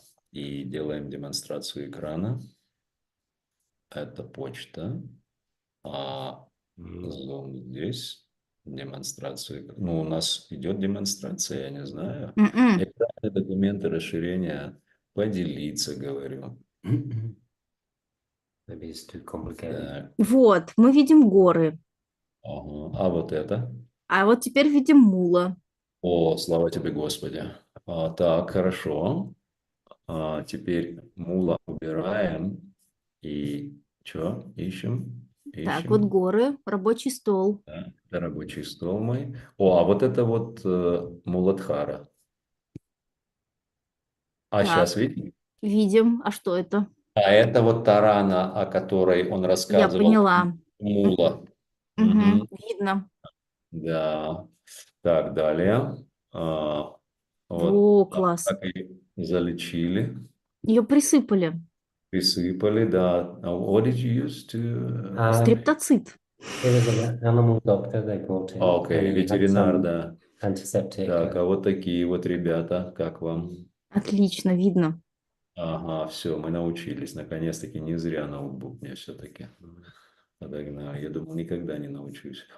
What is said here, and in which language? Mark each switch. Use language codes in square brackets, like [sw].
[ru] И делаем демонстрацию экрана. Это почта. Zoom здесь. Демонстрацию. Ну, у нас идет демонстрация, я не знаю. Экраны, документы, расширения. Поделиться, говорю. [en] Maybe it's too complicated. [ru] Так. Вот, мы видим горы. Ага. А вот это? А вот теперь видим мула. О, слава тебе, Господи. Так, хорошо. Теперь мула убираем. И что? Ищем. Так, вот горы, рабочий стол. Да, это рабочий стол мой. А вот это вот Муладхара. Так. Сейчас видим? Видим. А что это? А это вот та рана, о которой он Я рассказывал. поняла. Мула. Видно. Да. Так, далее. Вот О, класс. так и залечили. Ее присыпали. Присыпали, да. [en] What did you use to... [ru] Стрептоцит. [en] There was an animal doctor they brought in. [ru] Окей, [en] and he had [ru] ветеринар, [en] some [ru] да. [en] Antiseptic. [ru] Так, а вот такие вот ребята, как вам? Отлично, видно. Ага, все, мы научились. Наконец-таки не зря ноутбук мне все-таки подогнал. Я думал, никогда не научусь.